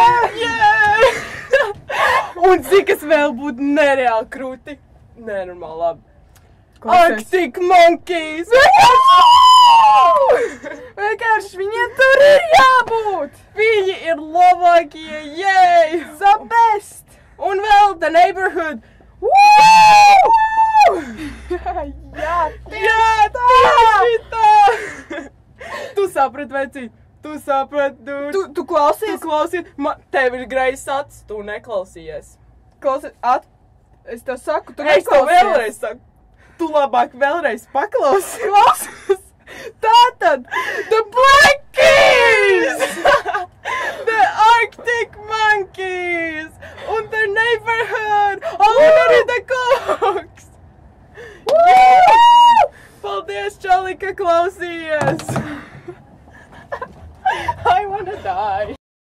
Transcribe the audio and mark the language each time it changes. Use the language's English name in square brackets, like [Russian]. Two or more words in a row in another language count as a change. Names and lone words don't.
[Latvian] Un zini, kas vēl būtu nereāli krūti? Nenormāli labi. Arctic Monkeys! Vienkārši viņiem tur ir jābūt. Viņi ir labākie, yay! [English] The best. [Latvian] Un vēl The Neighborhood! Jā, tieši tā! Tu saprati, vecīt? Tu saprati, Tu klausies? Tu klausies? Tev ir greizs acis, tu neklausījies. Klausies, es tev saku, tu Es tev neklausies. vēlreiz saku. Tu labāk vēlreiz paklausies. Klausies. Tātad, The Blackies! The Arctic Monkeys! Un The Neighborhood! Un arī The Cooks! Paldies, Čali, ka klausījies! [English] I wanna die!